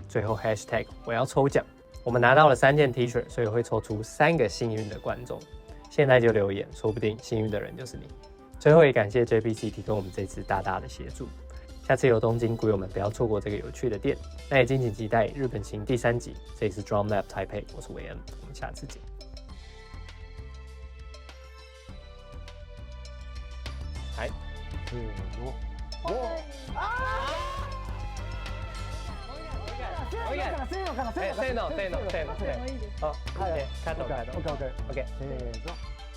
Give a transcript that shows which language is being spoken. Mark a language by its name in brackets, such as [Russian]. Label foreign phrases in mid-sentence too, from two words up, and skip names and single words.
[Chinese] 最后 hashtag 我要抽奖，我们拿到了3件 T 恤，所以会抽出3个幸运的观众。现在就留言，说不定幸运的人就是你。最后也感谢 JPC 提供我们这次大大的协助。下次有东京鼓友们不要错过这个有趣的店。那也敬请期待日本行第3集。这里是 Drum Lab Taipei， 我是韦恩，我们下次见。 [Japanese] はい。せーの。せーの。あ、OK、カット。OK。せーの。